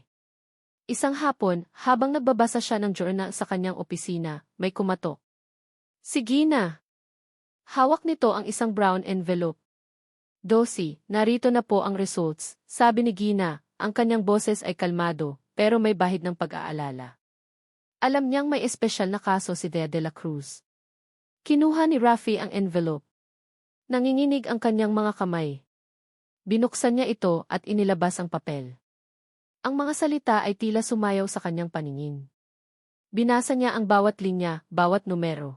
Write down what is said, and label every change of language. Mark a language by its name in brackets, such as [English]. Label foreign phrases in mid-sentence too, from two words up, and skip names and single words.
[Filipino] Isang hapon, habang nagbabasa siya ng journal sa kanyang opisina, may kumatok. Si Gina. Hawak nito ang isang [English] brown envelope. [Filipino] Dosi, narito na po ang results, sabi ni Gina, ang kanyang boses ay kalmado, pero may bahid ng pag-aalala. Alam niyang may espesyal na kaso si Thea de la Cruz. Kinuha ni Rafi ang envelope. Nanginginig ang kanyang mga kamay. Binuksan niya ito at inilabas ang papel. Ang mga salita ay tila sumayaw sa kanyang paningin. Binasa niya ang bawat linya, bawat numero.